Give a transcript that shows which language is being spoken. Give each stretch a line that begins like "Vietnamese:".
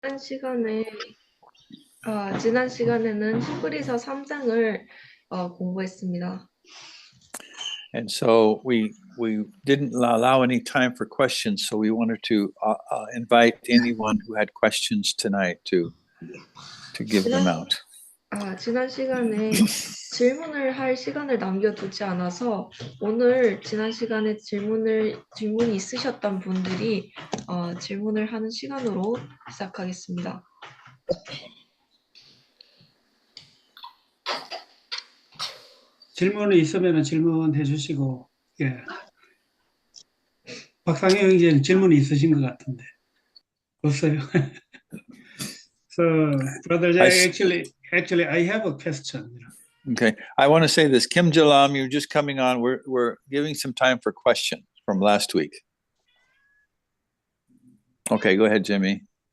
Korean: 지난 시간에, 지난 시간에는 히브리서 3장을 공부했습니다.
English: And so we didn't allow any time for questions, so we wanted to invite anyone who had questions tonight to give them out.
Korean: 지난 시간에 질문을 할 시간을 남겨두지 않아서 오늘 지난 시간에 질문이 있으셨던 분들이 질문을 하는 시간으로 시작하겠습니다. 질문이 있으면 질문해 주시고, 예. 박상현 형제는 질문이 있으신 것 같은데. 없어요.
English: So, Brother Jack, actually, I have a question. Okay, I want to say this, Kim Jalam, you're just coming on. We're giving some time for questions from last week. Okay, go ahead, Jimmy.